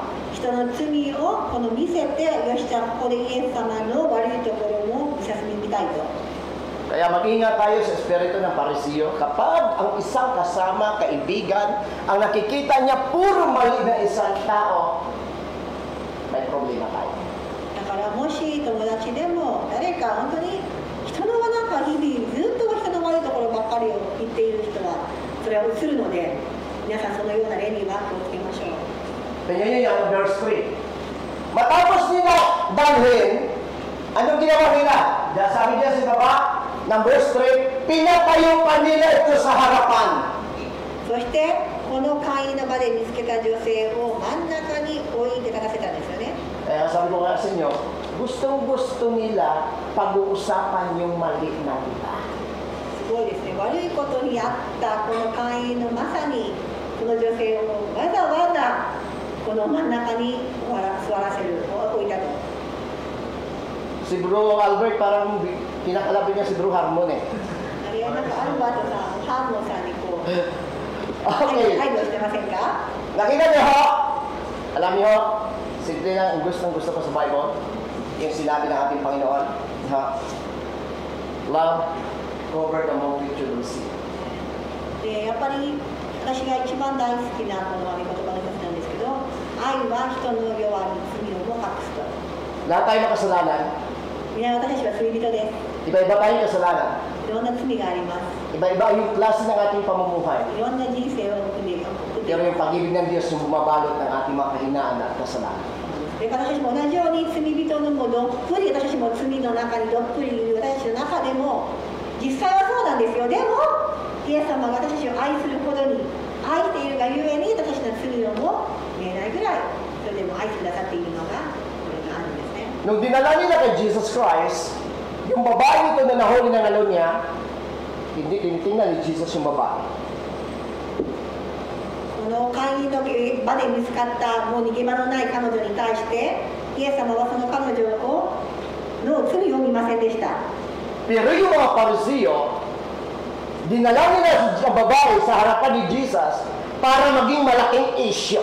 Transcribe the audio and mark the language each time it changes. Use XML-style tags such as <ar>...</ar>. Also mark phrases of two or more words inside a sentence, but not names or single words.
<ja>人の罪をこの見せて、よしじゃあここでイエス様の悪いところも見させてみたいと。</ja> <tl>Kaya mag-ingat tayo sa espiritu ng Pariseo kapag ang isang kasama, kaibigan, ang nakikita niya puro mali na isang tao, may problema tayo.</tl> <ja>だからもし友達でも誰か本当に人のなんか日々ずっと人の悪いところばっかりを言っている人はそれは映るので、皆さんそのような例には気をつけましょう。</ja> <tl>Tingnan niyo yan, verse 3. Matapos nila dalhin, anong ginawa nila? Sabi niya sa baba, ng verse 3, pinatayo pa nila ito sa harapan.</tl> <ja>そしてこの会員の場で見つけた女性を真ん中に置いて立たせたんですよね。</ja> <tl>Kaya sabi ko nga sa inyo, gustong-gusto nila pag-uusapan yung mali na iba.</tl> <ja>すごいですね。悪いことにあったこの会員のまさにこの女性をわざわざこの真ん中に座らせる置いたと。</ja> <tl>Si Bro Albert parang kinakalabi niya si Bro Harmon eh.</tl> <ja>あれはなんかアルバートさん、ハーモンさんにこう Okay. 配慮してませんか？</ja> <tl>Nakita niyo ho? Alam niyo ho? Simple lang, gustong-gusto ko sa Bible. Yung sinabi ng ating Panginoon. Ha?</tl> <en>Love covered the multitude of sin.</en> <ja>でやっぱり私が一番大好きなこの言葉の一つなんですけど、愛は人の弱み、罪をも隠すと。</ja> <tl>Lahat tayo makasalanan.</tl> <ja>皆私たちは罪人です。</ja> <tl>Iba-iba tayong kasalanan.</tl> <ja>いろんな罪があります。</ja> <tl>Iba-iba yung klase ng ating pamumuhay.</tl> <ja>いろんな人生を送ってい</ja> <tl>Pero yung pag-ibig ng Diyos yung bumabalot ng ating mga kahinaan at kasalanan.</tl> <ja>で私たちも同じように罪人のもどっぷり私たちも罪の中にどっぷりいる私たちの中でも実際はそうなんですよ。でもイエス様が私たちを愛するほどに愛しているがゆえに私たちの罪をも見えないぐらいそれでも愛してくださっているのがこれがあるんですね。</ja> <tl>Nung dinala nila kay Jesus Christ, yung babae ito na nahuli ng ano niya, hindi tinitingnan ni Jesus yung babae.</tl> <ja>この会員の場で見つかったもう逃げ場のない彼女に対してイエス様はその彼女の罪を見ませんでした。</ja> <tl>Pero yung mga Pariseo, dinala nila ang babae sa harapan ni Jesus para maging malaking issue.</tl>